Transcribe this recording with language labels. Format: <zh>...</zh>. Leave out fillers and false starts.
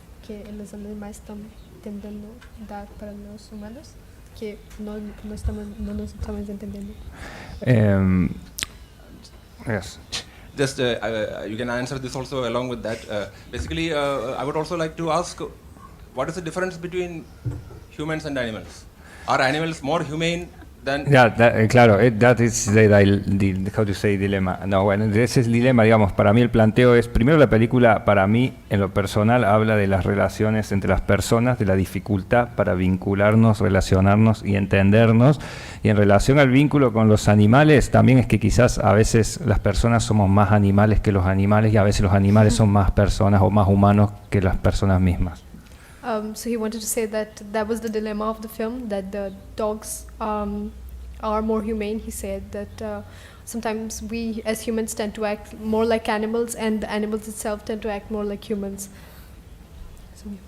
<es>que los animales están entendiendo dar para los humanos que no nos estamos entendiendo.</es> <en>Yes. Just you can answer this also along with that. Basically, I would also like to ask, what is the difference between humans and animals? Are animals more humane than? Yeah, claro, that is the how to say dilemma.</en> <es>No, bueno, ese es el dilema, digamos, para mí el planteo es, primero la película, para mí, en lo personal, habla de las relaciones entre las personas, de la dificultad para vincularnos, relacionarnos y entendernos, y en relación al vínculo con los animales, también es que quizás a veces las personas somos más animales que los animales, y a veces los animales son más personas o más humanos que las personas mismas.</es> <en>So he wanted to say that was the dilemma of the film, that the dogs are more humane. He said that sometimes we as humans tend to act more like animals, and the animals itself tend to act more like humans. So,</en>